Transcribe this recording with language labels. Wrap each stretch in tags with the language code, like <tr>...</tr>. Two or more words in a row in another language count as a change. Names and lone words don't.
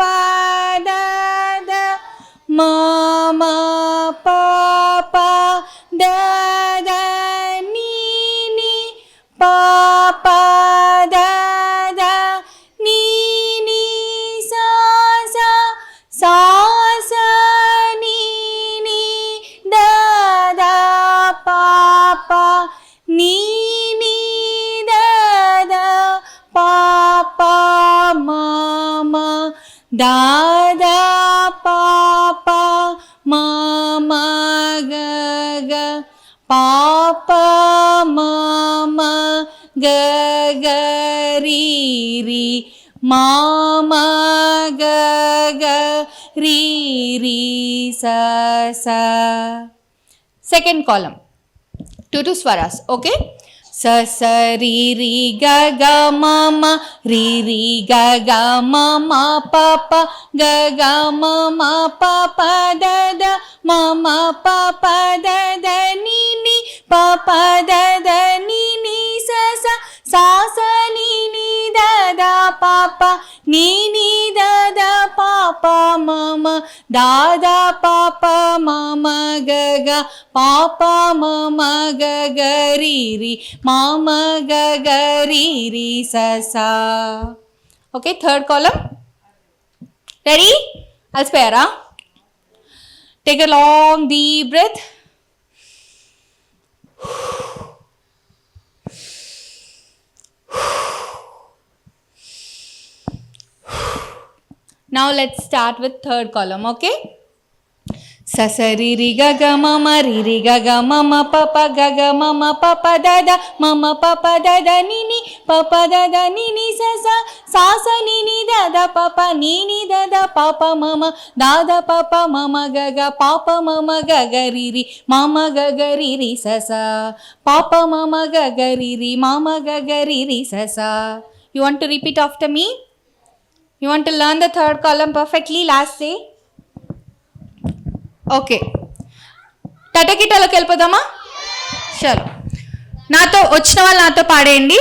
<en>ద ద మ మ ప ప ద ద ని ని ప ప ద ద ని ని సా సా సా సా ని ని ద ద ప ప ని da da pa pa ma ma ga ga pa pa ma ma ga ga ri ri ma ma ga ga ri ri sa sa second column two swaras okay ಸ ಸ ರಿ ರಿ ಗ ಗ ಮ ಮ ರಿ ರಿ ಗ ಗ ಮ ಮ ಪ ಪ ಗ ಗ ಮ ಮ ಪ ಪ ದ ದ ಮ ಮ ಪ ಪ ದ ದ ni ni ಪ ಪ ದ ದ ni ni ಸ ಸ ಸಾ ಸ ni ni ದ ದ ಪ ಪ ni ni ದ ದ ಪ ಪ ಮ ಮ ದ ದ ಪ ಪ ಮ ಮ ಗ ಗ ಪ ಪ ಮ ಮ ಗ ಗ ರಿ ರಿ ಮ ಮ ಗ ಗ ರಿ ರಿ ಸ ಸ. Okay, third column. Ready? అలసిపోయారా? Take a long deep breath. Now let's start with third column, okay? Sa sa ri ri ga ga ma ma ri ri ga ga ma ma pa pa ga ga ma ma pa pa da da ma ma pa pa da da ni ni pa pa da da ni ni sa sa sa sa ni ni da da pa pa ni ni da da pa pa ma ma da da pa pa ma ma ga ga pa pa ma ma ga ga ri ri ma ma ga ga ri ri sa sa pa pa ma ma ga ga ri ri ma ma ga ga ri ri sa sa. You want to repeat after me? You want to learn the third column perfectly? Last say.</en> <te>ఓకే, టటకిటలోకి వెళ్ళిపోదామా? చలో, నాతో వచ్చిన వాళ్ళు నాతో పాడేయండి.</te>